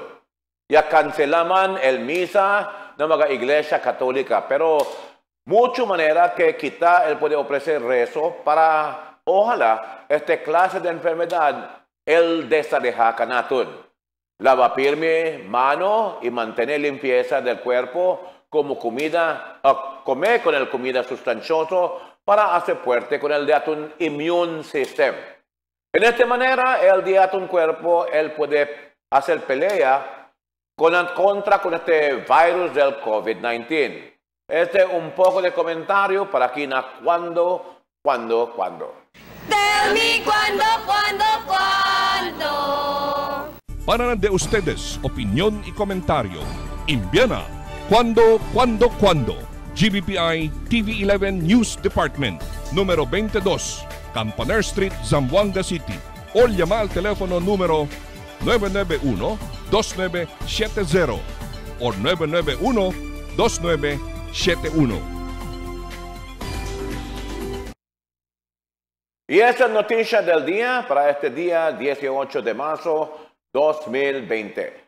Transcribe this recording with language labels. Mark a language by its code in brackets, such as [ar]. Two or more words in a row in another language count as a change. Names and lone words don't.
[cbk] Ya cancelaman el misa de la iglesia católica, pero mucha manera que quizá él puede ofrecer rezo para ojalá esta clase de enfermedad el desaleja Canatun. Lava firme mano y mantener limpieza del cuerpo como comida, comer con el comida sustancioso para hacer fuerte con el de tu [en] immune system. [cbk] En esta manera, el de tu cuerpo, él puede hacer pelea contra este virus del COVID-19. Este es un poco de comentario para aquí na cuando. [en] Tell me [cbk] cuando. Para de ustedes, opinión y comentario. Envíana cuando. GBPI TV11 News Department, número 22, Campaner Street, Zamboanga City. O llama al teléfono número 991-2970 o 991-2971. Y esta es noticia del día para este día 18 de marzo 2020.